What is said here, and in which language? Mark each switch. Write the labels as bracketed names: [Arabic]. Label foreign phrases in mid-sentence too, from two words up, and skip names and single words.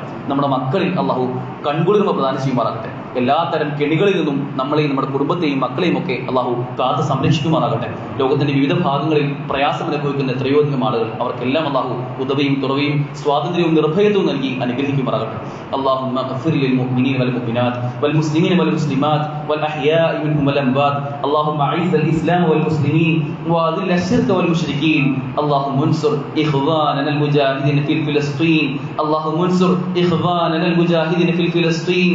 [Malayalam] നമ്മുടെ മക്കളിൽ അള്ളാഹു കൺകുളിർമ പ്രദാനം ചെയ്യുമാറാകട്ടെ. എല്ലാത്തരം കെണികളിൽ നിന്നും നമ്മളെയും നമ്മുടെ കുടുംബത്തെയും മക്കളെയും ഒക്കെ അള്ളാഹു കാത്ത് സംരക്ഷിക്കുമാറാകട്ടെ. ലോകത്തിന്റെ വിവിധ ഭാഗങ്ങളിൽ പ്രയാസം അനുഭവിക്കുന്ന എത്രയോ അധികം ആളുകൾ, അവർക്കെല്ലാം അള്ളാഹു ഉദവിയും തുറവിയും സ്വാതന്ത്ര്യവും നിർഭയത്വവും നൽകി അനുഗ്രഹിക്കുമാറാകട്ടെ. [Arabic] اللهم اغفر للمؤمنين والمؤمنات والمسلمين والمسلمات والأحياء منهم والأموات. اللهم أعز الإسلام والمسلمين وأذل الشرك والمشركين. اللهم انصر إخواننا المجاهدين في فلسطين. اللهم انصر إخواننا المجاهدين في فلسطين.